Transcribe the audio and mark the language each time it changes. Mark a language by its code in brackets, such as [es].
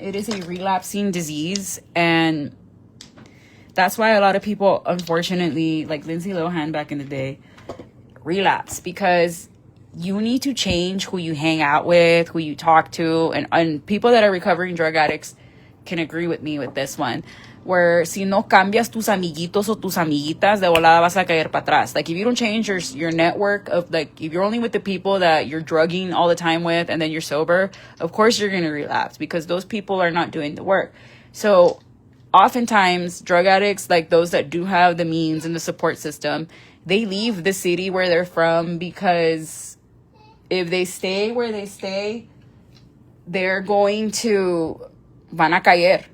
[en] It is a relapsing disease. And that's why a lot of people, unfortunately, like Lindsay Lohan back in the day, relapse. Because you need to change who you hang out with, who you talk to. And people that are recovering drug addicts can agree with me with this one. Where [es] si no cambias tus amiguitos o tus amiguitas, de volada vas a caer para atrás. [en] Like, if you don't change your network of, like, if you're only with the people that you're drugging all the time with and then you're sober, of course you're going to relapse because those people are not doing the work. So oftentimes drug addicts, like those that do have the means and the support system, they leave the city where they're from because if they stay where they stay, they're going to [es] van a caer.